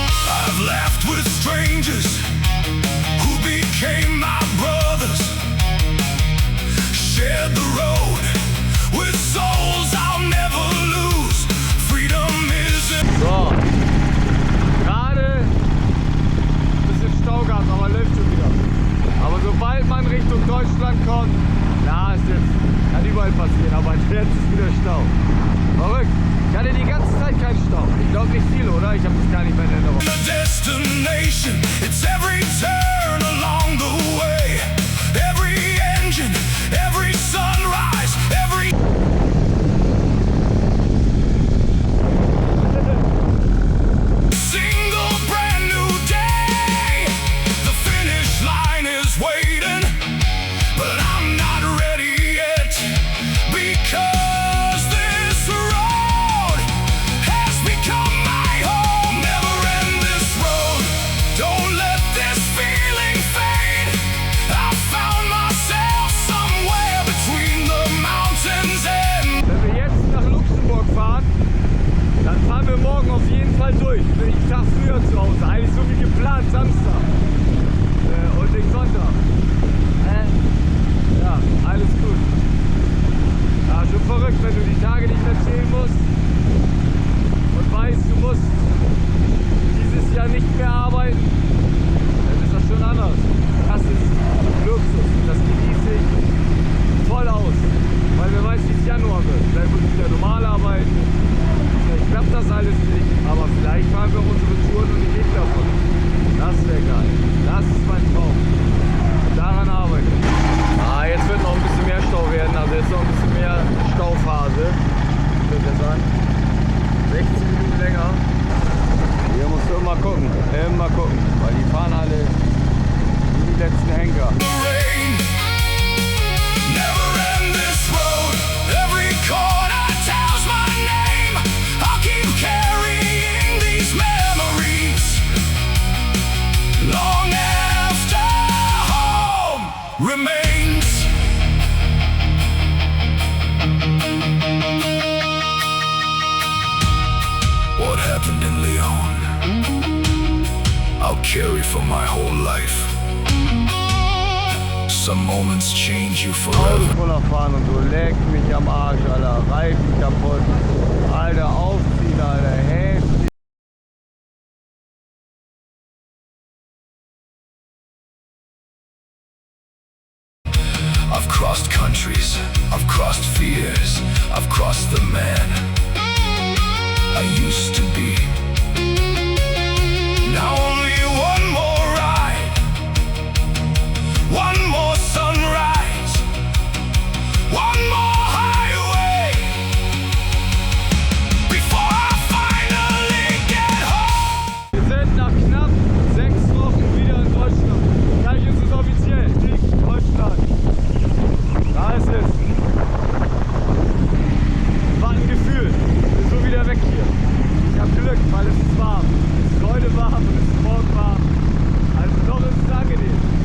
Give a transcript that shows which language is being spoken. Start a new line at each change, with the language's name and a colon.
English: I've laughed with strangers who became my brothers. Shared the road with souls I'll never lose. Freedom is in.
German: So, gerade ein bisschen Stau gehabt, aber läuft schon wieder. Aber sobald man Richtung Deutschland kommt, na, ist jetzt, kann überall passieren, aber jetzt ist wieder Stau. Verrückt. Ich hatte die ganze Zeit keinen Stau. Ich glaube nicht viel, oder? Ich habe das gar nicht mehr in Erinnerung.
English: The destination, it's every turn along the way. Every engine, every sunrise, every single brand new day. The finish line is waiting, but I'm not ready yet, because this road has become my home. Never end this road, don't let this feeling fade. I found myself somewhere between the mountains and
German: Wenn wir jetzt nach Luxemburg fahren, dann fahren wir morgen auf jeden Fall durch. Bin ich einen Tag früher zu Hause. Eigentlich so wie geplant, Samstag. Und den Sonntag. Ja, alles gut. Ja, schon verrückt, wenn du die Tage nicht mehr zählen musst und weißt, du musst dieses Jahr nicht mehr arbeiten, dann ist das schon anders. Das ist Luxus und das genieße ich voll aus, weil wer weiß, wie es Januar wird. Vielleicht muss ich wieder normal arbeiten, vielleicht klappt das alles nicht, aber vielleicht fahren wir unsere Touren und ich lebe davon. Das wäre geil. Das ist mein Traum. Daran arbeite ich. Jetzt wird noch ein bisschen mehr Stau werden, also jetzt noch ein bisschen mehr Stauphase. Ich würde sagen, 16 Minuten länger. Hier musst du immer gucken, weil die fahren alle wie die letzten Henker.
English: rain. Never end this road, every corner tells my name. I'll keep carrying these memories long after home remains. What happened in Leon, I'll carry for my whole life. Some moments change you
German: Auto
English: forever.
German: voller fahren und so, leck mich am Arsch, Alter. Reifen kaputt. Alter, aufziehen, Alter. Heftig.
English: I've crossed countries, I've crossed fears, I've crossed the man I used to be. Now only one more ride, one more sunrise, one more highway before I finally get home.
German: Wir sind nach knapp 6 Wochen wieder in Deutschland. Gleich ist es offiziell. Deutschland. Da ist es. War ein Gefühl. Ich bin so wieder weg hier. Ich habe Glück, weil es ist warm. Es ist heute warm und es ist morgen warm. Also doch ist es angenehm.